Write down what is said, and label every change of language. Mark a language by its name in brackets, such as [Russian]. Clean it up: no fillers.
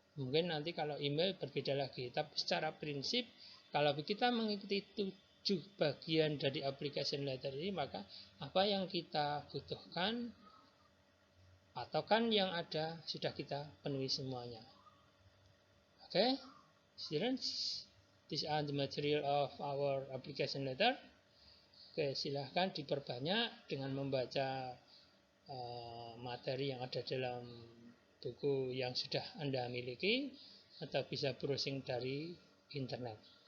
[Indonesian] Mungkin nanti kalau email berbeda lagi, tapi secara prinsip kalau kita mengikuti 7 bagian dari application letter ini, maka apa yang kita butuhkan atau kan yang ada sudah kita penuhi semuanya. [English] Okay, students, these are the material of our application letter. [Indonesian] Oke, silahkan diperbanyak dengan membaca materi yang ada dalam buku yang sudah Anda miliki, atau bisa browsing dari internet.